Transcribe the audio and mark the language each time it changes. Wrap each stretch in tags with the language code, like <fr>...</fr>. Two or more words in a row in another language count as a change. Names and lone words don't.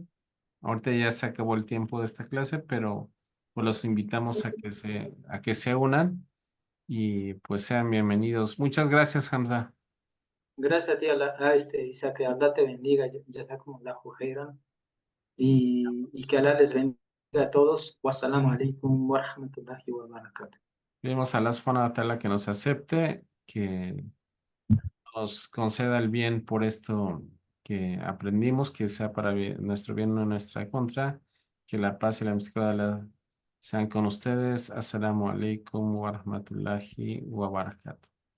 <es>Ahorita ya se acabó el tiempo de esta clase, pero pues los invitamos a que se unan y pues sean bienvenidos. Muchas gracias, Hamza. Gracias a ti, Isaac, que Allah te bendiga, ya está como la jujeran, y que Allah les bendiga a todos.</es> <ar>والسلام عليكم ورحمة الله وبركاته.</ar> <es>Pedimos a</es> <ar>الله سبحانه وتعالى</ar> <es>que nos acepte, que nos conceda el bien por esto que aprendimos, que sea para nuestro bien, no nuestra contra, que la paz y la misericordia de Allah sean con ustedes.</es> <ar>السلام عليكم ورحمة الله وبركاته.</ar>